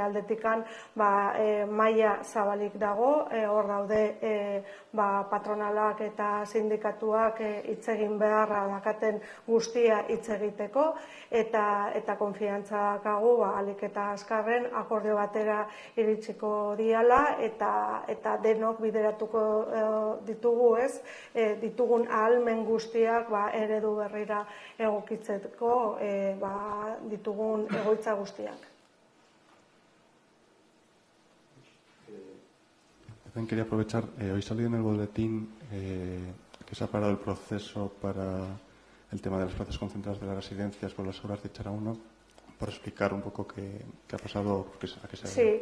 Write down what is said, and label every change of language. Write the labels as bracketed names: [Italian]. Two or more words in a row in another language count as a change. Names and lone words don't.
[Basque] aldetikan maila zabalik dago, hor daude patronalak eta sindikatuak hitz egin beharra dakaten guztia hitz egiteko, eta konfiantza kagu ahalik eta azkarren akordio batera iritsiko diala, eta denok bideratuko ditugu ditugun ahalmen guztiak eredu berrira egokitzeko ditugun egoitza guztiak. [Spanish] También quería aprovechar, hoy salió en el boletín que se ha parado el proceso para el tema de las plazas concentradas de las residencias por las obras de Chara 1, por explicar un poco qué ha pasado, a qué se debe.